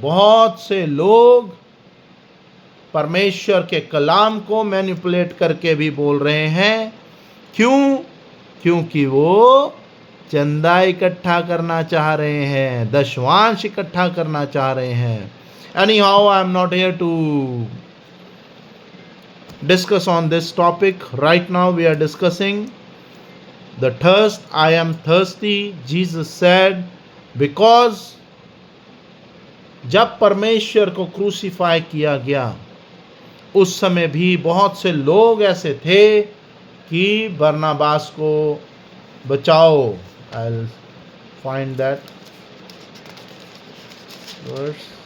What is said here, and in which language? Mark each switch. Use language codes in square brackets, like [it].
[hi] बहुत से लोग परमेश्वर के कलाम को मैनिपुलेट करके भी बोल रहे हैं। क्यों? क्योंकि वो चंदा इकट्ठा करना चाह रहे हैं, दशवांश इकट्ठा करना चाह रहे हैं। [en] Anyhow, I am not here to discuss on this topic. Right now we are discussing the thirst. I am thirsty. Jesus said, because [hi] जब परमेश्वर को क्रूसीफाई किया गया उस समय भी बहुत से लोग ऐसे थे कि बरनबास को बचाओ। [en] I'll find that verse.